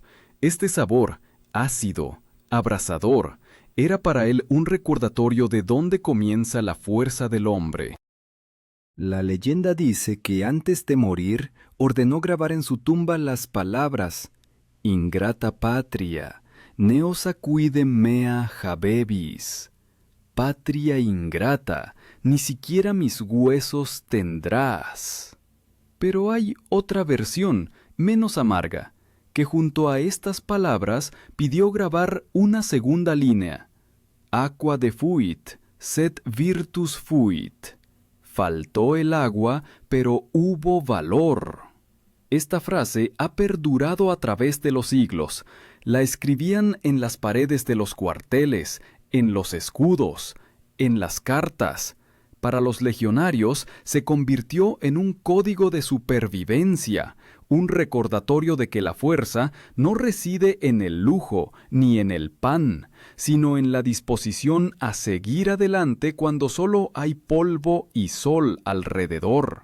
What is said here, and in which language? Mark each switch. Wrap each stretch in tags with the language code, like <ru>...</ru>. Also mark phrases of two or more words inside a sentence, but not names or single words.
<es>Este sabor, ácido, abrasador, era para él un recordatorio de dónde comienza la fuerza del hombre. La leyenda dice que antes de morir ordenó grabar en su tumba las palabras:</es> <la>«Ingrata patria, neos acuidem mea habebis».</la> <es>Patria ingrata, ni siquiera mis huesos tendrás. Pero hay otra versión, menos amarga, que junto a estas palabras pidió grabar una segunda línea:</es> <la>«Aqua defuit, sed virtus fuit».</la> <es>Faltó el agua, pero hubo valor. Esta frase ha perdurado a través de los siglos. La escribían en las paredes de los cuarteles, en los escudos, en las cartas. Para los legionarios se convirtió en un código de supervivencia, un recordatorio de que la fuerza no reside en el lujo ni en el pan, sino en la disposición a seguir adelante cuando solo hay polvo y sol alrededor.</es>